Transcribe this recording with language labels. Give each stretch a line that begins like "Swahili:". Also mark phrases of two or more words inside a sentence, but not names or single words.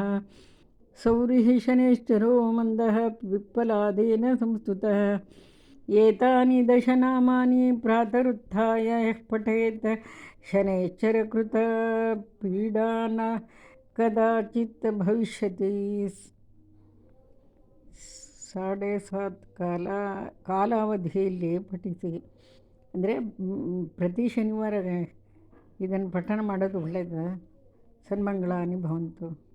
Sanskrit: सौरिः शनैश्चरो मन्दः पिप्पलादेन संस्तुतः। एतानि दशनामानि प्रातरुत्थाय यः पठेत् शनैश्चरकृतपीडा न कदाचित् भविष्यति।
Kannada: 7:30 ಕಾಲಾವಧಿಯಲ್ಲಿ ಪಠಿಸಿ. ಅಂದರೆ ಪ್ರತಿ ಶನಿವಾರ ಇದನ್ನು ಪಠಣ ಮಾಡೋದು ಒಳ್ಳೆಯದು.
Sanskrit: ಸನ್ಮಂಗಳಾನಿ ಭವಂತು.